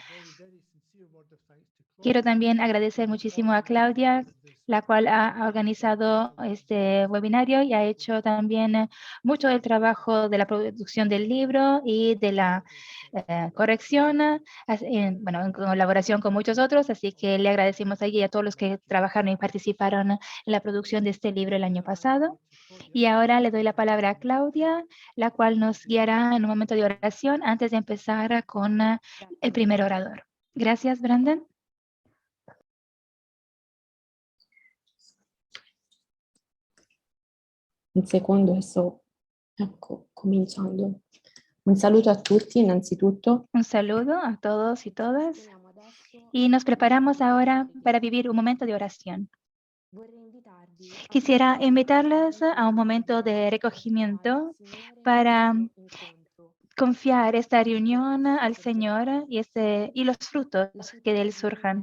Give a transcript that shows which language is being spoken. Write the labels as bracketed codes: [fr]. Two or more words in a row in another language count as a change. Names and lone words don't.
[es] Quiero también agradecer muchísimo a Claudia, la cual ha organizado este webinario y ha hecho también mucho del trabajo de la producción del libro y de la corrección, en colaboración con muchos otros, así que le agradecemos a ella y a todos los que trabajaron y participaron en la producción de este libro el año pasado. Y ahora le doy la palabra a Claudia, la cual nos guiará en un momento de oración antes de empezar con el primer orador. Gracias, Brandon. [it] Un secondo che sto cominciando. Un saluto a tutti innanzitutto. [es] Un saludo a todos y todas. Y nos preparamos ahora para vivir un momento de oración. Quisiera invitarles a un momento de recogimiento para confiar esta reunión al Señor y los frutos que de Él surjan.